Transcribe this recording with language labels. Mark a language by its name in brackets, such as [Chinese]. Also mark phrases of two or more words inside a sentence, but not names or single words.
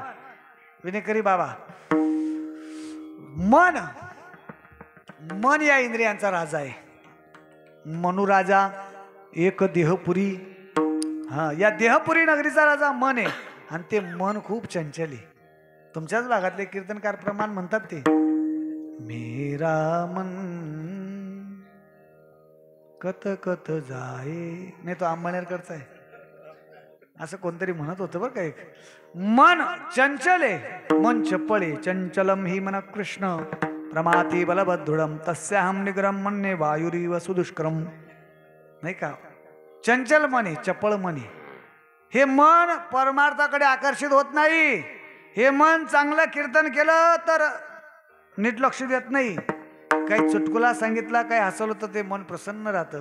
[Marathi] विनेकरी बाबा, मन या इंद्रियांचा राजा आहे. मनुराजा एक देहपुरी. हा, या देहपुरी नगरीचा राजा मन आहे. आणि ते मन खूप चंचल आहे. तुमच्याच भागातले कीर्तनकार प्रमाण म्हणतात ते, [Hindi] मेरा मन कत कत जाए. [Marathi] नाही, तो अंबानेरकरचा आहे, असं कोणतरी म्हणत होतं बरं का. एक मन चंचल आहे, मन चपळ आहे. [Sanskrit] चंचलम ही मन कृष्ण प्रमाती बलभद्रुडम तस्याहम निग्रम मन्ये वायुरीव सुदुष्करम. [Marathi] नाही का, चंचल मन आहे, चपळ मन आहे. हे मन परमार्थाकडे आकर्षित होत नाही. हे मन चांगलं कीर्तन केलं तर नीट लक्ष देत नाही. काही चुटकुला सांगितला, काही हसवलं तर ते मन प्रसन्न राहतं.